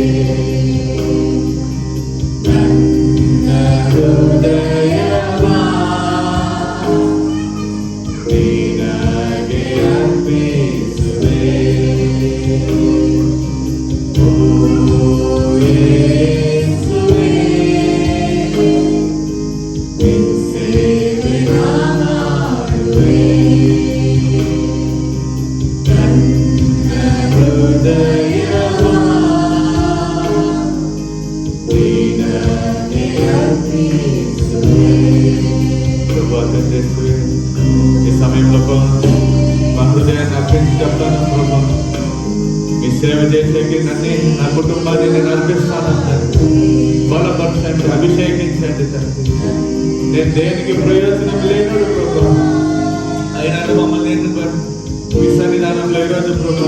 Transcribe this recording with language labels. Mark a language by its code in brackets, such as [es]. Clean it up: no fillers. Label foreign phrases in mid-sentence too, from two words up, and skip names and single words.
[kn] ನನ್ನ ಹೃದಯವ ನಿನಗೆ ಅರ್ಪಿಸುವೆ ಓ ಯೇಸುವೇ ನಿನ್ನ ಸೇವೆ ನಾ ಮಾಡುವೆ ನನ್ನ ಹೃದಯವ ನಿನಗೆ [te] అర్పిస్తువే ప్రభువా తండ్రి ఈ సమయంలో మా హృదయాన్ని అర్పించి చెప్తాను ప్రభు మీ సేవ చేసేకి నన్ను నా కుటుంబాన్ని నేను అర్పిస్తానంటారు బలపరచండి అభిషేకించండి తండ్రి నేను దేనికి ప్రయోజనం లేనుడు ప్రభు అయినా మమ్మల్ని మీ సన్నిధానంలో ఈరోజు ప్రభు